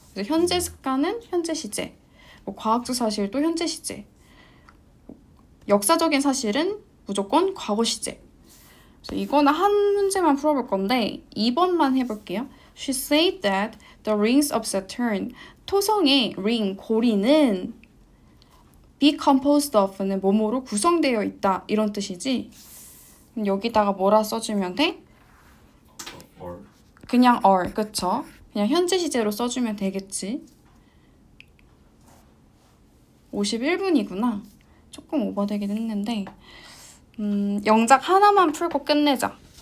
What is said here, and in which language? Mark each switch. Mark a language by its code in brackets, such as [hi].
[ko] 그래서 현재 습관은 현재 시제, 뭐 과학적 사실도 현재 시제, 역사적인 사실은 무조건 과거 시제. 그래서 이거는 한 문제만 풀어볼 건데 2번만 해볼게요. [en] She said that the rings of Saturn, [ko] 토성의 [en] ring, [ko] 고리는 [en] be composed of는 [ko] 뭐뭐로 구성되어 있다 이런 뜻이지. 여기다가 뭐라 써주면 돼? or 그냥 are, 그쵸? 그냥 현재 시제로 써주면 되겠지. 51분이구나. 조금 오버되긴 했는데 영작 하나만 풀고 끝내자.